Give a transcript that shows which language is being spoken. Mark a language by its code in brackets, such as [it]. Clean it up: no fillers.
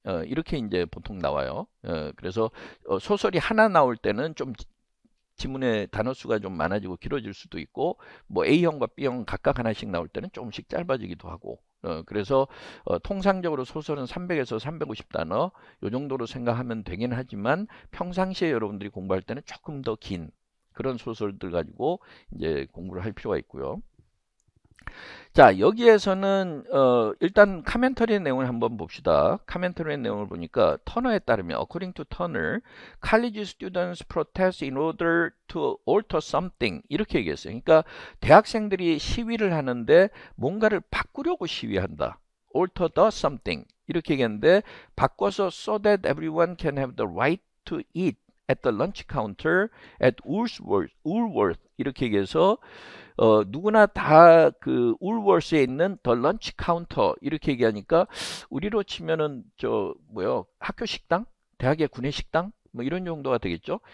[ko] 이렇게 이제 보통 나와요. 그래서 소설이 하나 나올 때는 좀 지문의 단어 수가 좀 많아지고 길어질 수도 있고, 뭐 A형과 B형 각각 하나씩 나올 때는 조금씩 짧아지기도 하고, 그래서 통상적으로 소설은 300에서 350단어 요 정도로 생각하면 되긴 하지만 평상시에 여러분들이 공부할 때는 조금 더 긴 그런 소설들 가지고 이제 공부를 할 필요가 있고요. 자, 여기에서는 일단 카멘터리의 내용을 한번 봅시다. 카멘터리의 내용을 보니까 터너에 따르면 [en] according to Turner, college students protest in order to alter something [ko] 이렇게 얘기했어요. 그러니까 대학생들이 시위를 하는데 뭔가를 바꾸려고 시위한다. [en] alter the something [ko] 이렇게 얘기했는데 바꿔서 [en] so that everyone can have the right to eat at the lunch counter at Woolworth [ko] 이렇게 얘기해서 누구나 다 그 울월스에 있는 [en] 더 런치 카운터 [ko] 이렇게 얘기하니까 우리로 치면은 저 뭐요, 학교 식당, 대학의 구내 식당 뭐 이런 정도가 되겠죠.